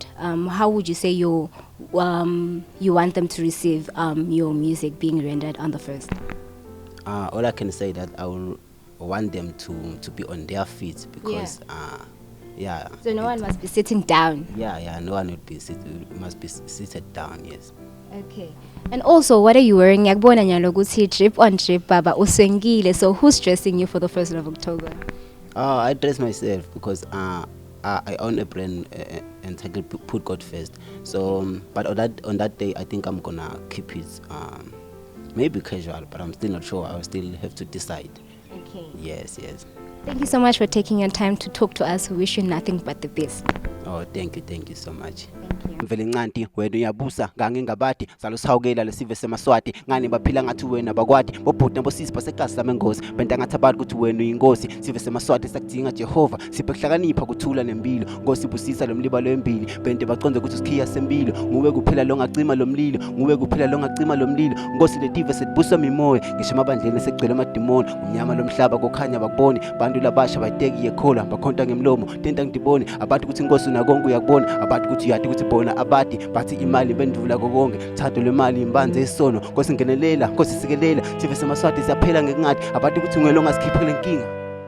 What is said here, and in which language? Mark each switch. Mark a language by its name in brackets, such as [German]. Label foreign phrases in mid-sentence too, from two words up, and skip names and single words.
[English] How would you say you want them to receive your music being rendered on the 1st? All I can say that I will want them to be on their feet because. Yeah. So no one must be sitting down. Yeah. No one must be seated down. Yes. Okay. And also, what are you wearing? [Swati] Yakubona nyalo ukuthi [English] trip on trip [Swati] baba uswengile. [English] So who's dressing you for the 1st of October? I dress myself because I own a brand and I put God first. So, but on that day, I think I'm gonna keep it maybe casual, but I'm still not sure. I will still have to decide. Okay. Yes. Thank you so much for taking your time to talk to us. We wish you nothing but the best. Oh, thank you so much. Thank you. [Swati] Mvele ncanti wena uyabusa ngangingabadi salusawukela lesive semaswati ngani baphila ngathi wena bakwadi bobhuti bosisi basekasi lamengosi benta ngathi abantu ukuthi wena uyinkosi sive semaswati sakudinga Jehova siphe kuhlakanipha kuthula nempilo Nkosi busisa lomlibalo wembili bente baconze ukuthi sikhiya sempilo nguwe kuphela longacima lomlilo nguwe kuphela longacima lomlilo Nkosi letive setbusa mimoya ngisho amabandleni segcwele amadimoni umnyama lomhlaba kokhanya bakuboni bantu labasha bayiteki yekhola bakhonta ngemlomo tenta ngidibone abantu ukuthi Nkosi nakonke uyakubona abantu ukuthi uyati ukuthi bona abadi bathi imali bendvula konke thatho lemali imbanze esono Nkosi ngenelela Nkosi sikelela sive semaswati siyaphela ngekungathi abantu ukuthi ungelo ngasikhiphele inkinga